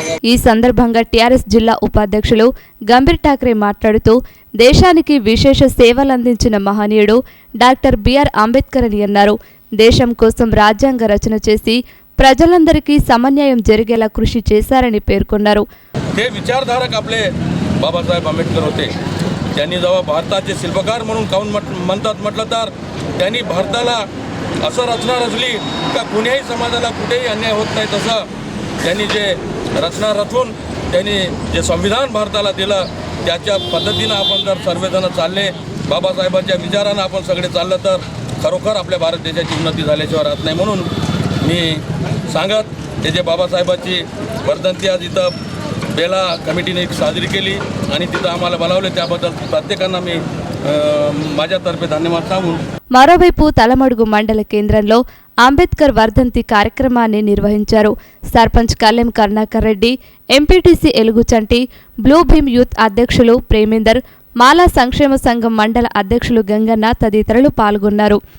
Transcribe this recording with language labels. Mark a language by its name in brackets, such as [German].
[Telugu] ఈ సందర్భంగా టీఆర్ఎస్ జిల్లా ఉపాధ్యక్షులు గంభీర్ ఠాక్రే మాట్లాడుతూ దేశానికి విశేష సేవలందించిన మహనీయుడు డాక్టర్ బిఆర్ అంబేద్కర్ అని అన్నారు. దేశం కోసం రాజ్యాంగ రచన చేసి ప్రజలందరికీ సమన్యాయం జరిగేలా కృషి చేశారని పేర్కొన్నారు. [Marathi] ते विचारधारक आपले बाबासाहेब आंबेडकर होते. त्यांनी जेव्हा भारताचे शिल्पकार म्हणून काऊन म्हणतात म्हटलं तर त्यांनी भारताला असं रचना रचली का कुण्याही समाजाला कुठेही अन्याय होत नाही, तसं त्यांनी जे रचना रचून त्यांनी जे संविधान भारताला दिलं त्याच्या पद्धतीनं आपण जर सर्वजण चालले, बाबासाहेबांच्या विचारानं आपण सगळे चाललं तर खरोखर आपल्या भारत देशाची उन्नती झाल्याशिवाय राहत नाही. म्हणून मी सांगत ते जे बाबासाहेबांची वर्धंती आज इथं बेला कमिटीने साजरी केली आणि तिथं आम्हाला बोलावले, त्याबद्दल प्रत्येकांना मी माझ्यातर्फे धन्यवाद सांगून [Telugu] మరోవైపు తలమడుగు మండల కేంద్రంలో అంబేద్కర్ వర్ధంతి కార్యక్రమాన్ని నిర్వహించారు. Sarpanch Kallem Karunakar Reddy, MPTC ఎలుగుచంటి, blue Bhim youth అధ్యక్షులు ప్రేమేందర్, మాలా సంక్షేమ సంఘం మండల అధ్యక్షులు గంగన్న తదితరులు పాల్గొన్నారు.